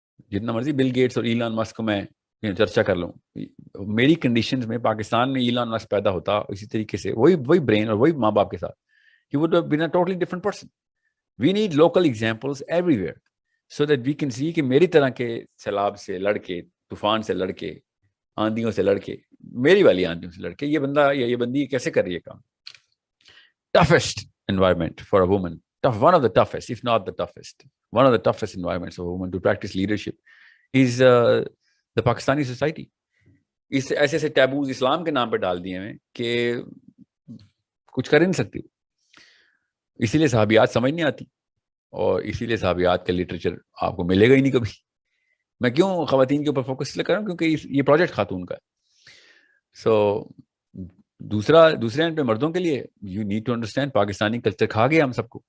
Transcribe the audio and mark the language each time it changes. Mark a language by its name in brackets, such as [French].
[Urdu] جتنا مرضی Bill Gates اور ایلان مسک کو میں چرچا کر لوں, میری کنڈیشنز میں پاکستان میں ایلان مسک پیدا ہوتا اسی طریقے سے, وہی برین اور وہی ماں باپ کے ساتھ, [English] he would have been a totally different person. We need local examples everywhere so that we can see [Urdu] کہ میری طرح کے سیلاب سے لڑ کے, طوفان سے لڑ کے, آندھیوں سے لڑ کے, میری والی آندھیوں سے لڑ کے یہ بندہ یا یہ بندی کیسے کر رہی ہے کام. [English] Toughest environment for a woman, one of the toughest, if not the toughest, one of the toughest environments for a woman to practice leadership is the Pakistani society. [Urdu] اس ایسے ایسے ٹیبوز اسلام کے نام پہ ڈال دیے ہیں کہ کچھ کر نہیں سکتی. اسی لیے صحابیات سمجھ نہیں آتی, اور اسی لیے صحابیات کا لٹریچر آپ کو ملے گا ہی نہیں کبھی. میں کیوں خواتین کے اوپر فوکس اس لیے کر رہا ہوں کیونکہ یہ پروجیکٹ خاتون کا ہے. سو دوسرے اینڈ پہ مردوں کے لیے [English] you need to understand [Urdu] Pakistani culture کھا گیا ہم سب کو.